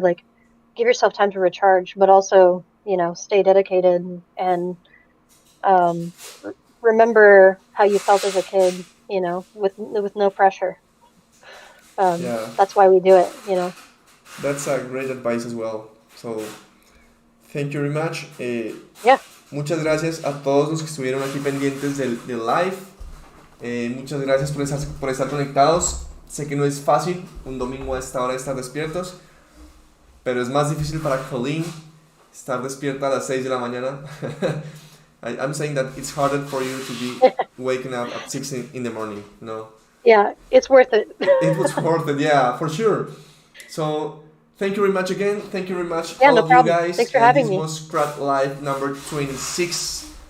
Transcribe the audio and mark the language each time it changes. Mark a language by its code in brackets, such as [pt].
[en] Like, give yourself time to recharge, but also stay dedicated, and um, remember how you felt as a kid, with no pressure. yeah. That's why we do it. That's a great advice as well. So, thank you very much. Yeah, [es] Muchas gracias a todos los que estuvieron aquí pendientes del live. Muchas gracias por estar conectados. Sé que no es fácil un domingo a esta hora estar despiertos, pero es más difícil para Colleen estar despierta a las 6 de la mañana. [en] I'm saying that it's harder for you to be waking up at 6 in the morning, no? yeah, it's worth it. It was worth it, yeah, for sure. So, thank you very much again. Thank you very much, Yeah, all no of you problem. Thanks guys. for And having this me. was Crad Live number 26.